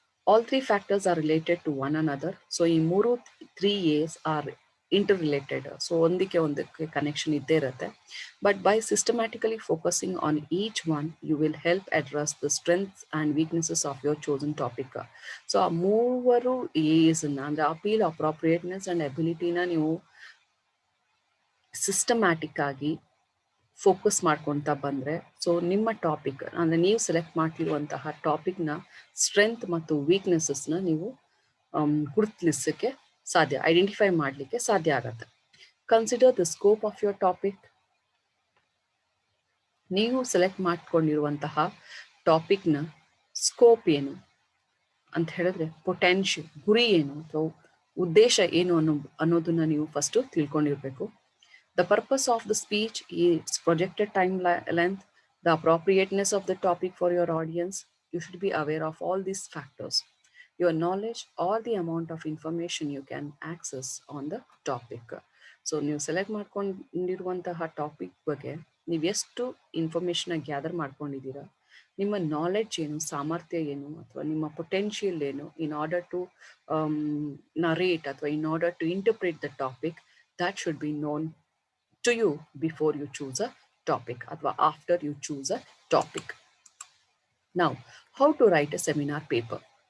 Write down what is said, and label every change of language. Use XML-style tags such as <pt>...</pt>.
<en>All three factors are related to one another. So</en> <kn>ಈ ಮೂರು</kn> <en>3 A's are interrelated.</en> <kn>So ಒಂದಕ್ಕೆ connection ಇದ್ದೇ ಇರುತ್ತೆ.</kn> <en>But by systematically focusing on each one, you will help address the strengths and weaknesses of your chosen topic.</en> <kn>So ಆ ಮೂವರು A'sನ ಅಂದರೆ appeal, ಅಪ್ರಾಪ್ರಿಯೇಟ್ನೆಸ್ and ಎಬಿಲಿಟಿನ ನೀವು systematic ಆಗಿ ಫೋಕಸ್ ಮಾಡ್ಕೊತಾ ಬಂದರೆ, ಸೊ ನಿಮ್ಮ ಟಾಪಿಕ್ ಅಂದರೆ ನೀವು ಸೆಲೆಕ್ಟ್ ಮಾಡ್ತಿರುವಂತಹ ಟಾಪಿಕ್ನ ಸ್ಟ್ರೆಂತ್ ಮತ್ತು ವೀಕ್ನೆಸಸ್ನ ನೀವು ಗುರುತಿಸಲಿಕ್ಕೆ ಸಾಧ್ಯ, ಐಡೆಂಟಿಫೈ ಮಾಡಲಿಕ್ಕೆ ಸಾಧ್ಯ ಆಗತ್ತೆ.</kn> <en>Consider the scope of your topic.</en> <kn>ನೀವು ಸೆಲೆಕ್ಟ್ ಮಾಡ್ಕೊಂಡಿರುವಂತಹ ಟಾಪಿಕ್ನ ಸ್ಕೋಪ್ ಏನು ಅಂತ ಹೇಳಿದ್ರೆ, ಪೊಟೆನ್ಷಿಯಲ್, ಗುರಿ ಏನು ಅಥವಾ ಉದ್ದೇಶ ಏನು ಅನ್ನೋದನ್ನ ನೀವು first ತಿಳ್ಕೊಂಡಿರ್ಬೇಕು.</kn> <en>The purpose of the speech, its projected time length, the appropriateness of the topic for your audience. You should be aware of all these factors. Your knowledge or the amount of information you can access on the topic.</en> <kn>So ನೀವು select ಮಾಡ್ಕೊಂಡಿರುವಂತಹ topic ಬಗ್ಗೆ ನೀವು ಎಷ್ಟು ಇನ್ಫಾರ್ಮೇಷನ್ನ gather ಮಾಡ್ಕೊಂಡಿದ್ದೀರಾ, ನಿಮ್ಮ knowledge ಏನು, ಸಾಮರ್ಥ್ಯ ಏನು, ಅಥವಾ ನಿಮ್ಮ ಪೊಟೆನ್ಷಿಯಲ್ ಏನು,</kn> <en>in order to narrate</en> <kn>ಅಥವಾ</kn> <en>in order to interpret the topic, that should be known to you before you choose a topic</en> <kn>or after you choose a topic.</kn> <en>Now, how to write a seminar paper.</en>